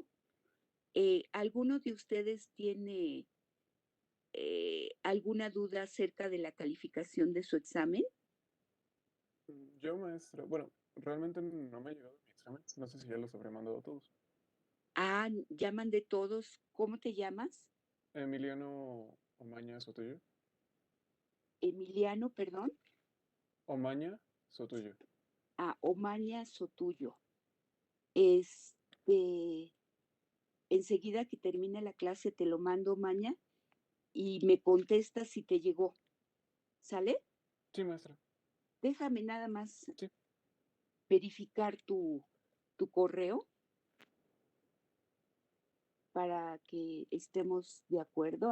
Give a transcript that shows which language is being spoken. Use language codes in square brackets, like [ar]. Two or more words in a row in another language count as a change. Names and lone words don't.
[es] ¿Alguno de ustedes tiene alguna duda acerca de la calificación de su examen? Yo, maestra, bueno, realmente no me ha llegado mi examen. No sé si ya los habré mandado todos. Ah, llaman de todos. ¿Cómo te llamas? Emiliano Omaña Sotoyo. Emiliano, perdón. Omaña Sotoyo. Omaña Sotuyo. Enseguida que termine la clase te lo mando, Omaña, y me contestas si te llegó. ¿Sale? Sí, maestra. Déjame nada más Sí. verificar tu correo para que estemos de acuerdo.